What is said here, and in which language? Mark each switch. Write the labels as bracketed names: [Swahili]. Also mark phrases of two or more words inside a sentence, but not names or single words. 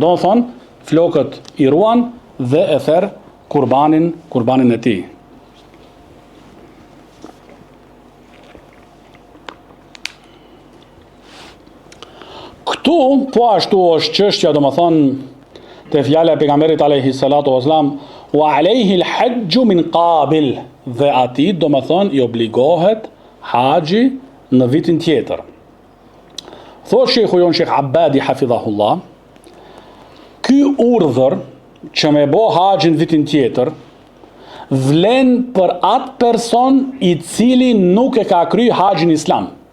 [Albanian] Domethënë, flokët i ruan dhe e therr kurbanin e tij. Këtu po ashtu është çështja domethënë te fjala e pejgamberit [Arabic] عليه الصلاة والسلام وعليه الحج من قابل, [Albanian] dhe atij domethënë i obligohet haxhi në vitin tjetër. Thotë Sheikhu jon Sheikh Abadi hafidhahullah, ky urdhër që me bë haxhin vitin tjetër vlen për atë person i cili nuk e ka kryer haxhin islam.